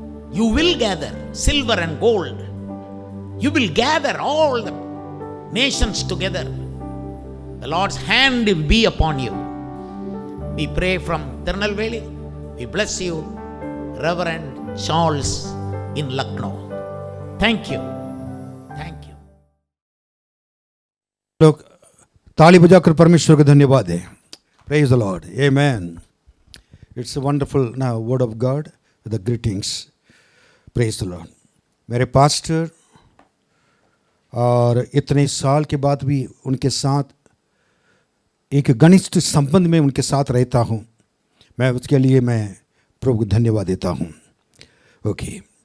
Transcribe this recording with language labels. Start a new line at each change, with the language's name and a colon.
English: You will gather silver and gold. You will gather all the nations together. The Lord's hand will be upon you. We pray from Tirunelveli. We bless you, Reverend Charles in Lucknow. Thank you. Thank you.
Hindi: लोग ताली बजाकर परमेश्वर को धन्यवाद दें.
English: Praise the Lord. Amen. It's a wonderful now word of God with the greetings. Praise the Lord.
Hindi: मेरे pastor और इतने साल के बाद भी उनके साथ एक घनिष्ठ संबंध में उनके साथ रहता हूँ. मैं उसके लिए मैं प्रभु को धन्यवाद देता हूँ. ओके.